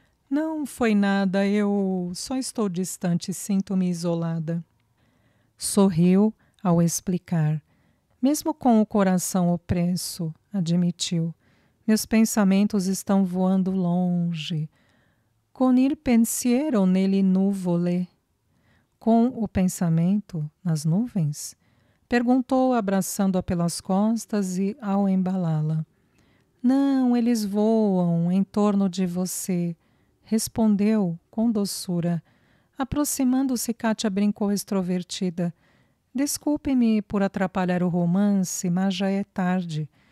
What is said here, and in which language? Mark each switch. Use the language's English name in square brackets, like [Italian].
[Portuguese] Não foi nada, eu só estou distante, sinto-me isolada. Sorriu ao explicar. Mesmo com o coração opresso, admitiu. Meus pensamentos estão voando longe. [Italian] Con il pensiero nelle nuvole. [Portuguese] Com o pensamento nas nuvens? Perguntou, abraçando-a pelas costas e ao embalá-la. Não, eles voam em torno de você, respondeu com doçura. Aproximando-se, Kátia brincou extrovertida. Desculpe-me por atrapalhar o romance, mas já é tarde.